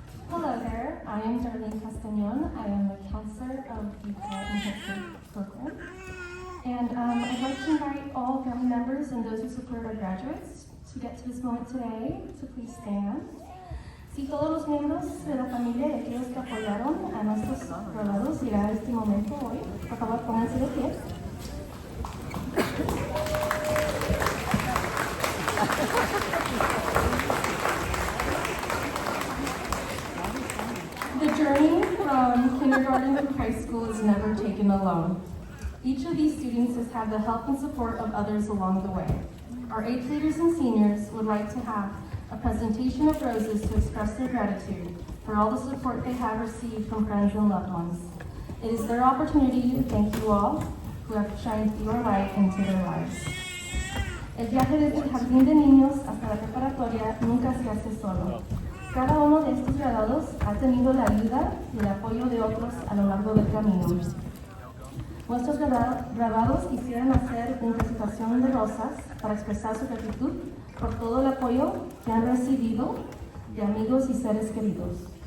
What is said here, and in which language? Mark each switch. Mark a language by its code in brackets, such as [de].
[en] Hello there, I am Darlene Castañon. I am the counselor of the Enhancement Program. And I'd like to invite all family members and those who support our graduates to get to this moment today, so please stand. [es] Si todos los miembros de la familia y aquellos que apoyaron a nuestros graduados llegar a este momento hoy, por favor pónganse de pie. [en] The journey from kindergarten to high school is never taken alone. Each of these students has had the help and support of others along the way. Our 8th graders and seniors would like to have a presentation of roses to express their gratitude for all the support they have received from friends and loved ones. It is their opportunity to thank you all who have shined your light into their lives. [es] El viaje desde el jardín de niños hasta la preparatoria nunca se hace solo. Cada uno de estos graduados ha tenido la ayuda y el apoyo de otros a lo largo del camino. Nuestros graduados quisieran hacer una presentación de rosas para expresar su gratitud por todo el apoyo que han recibido de amigos y seres queridos.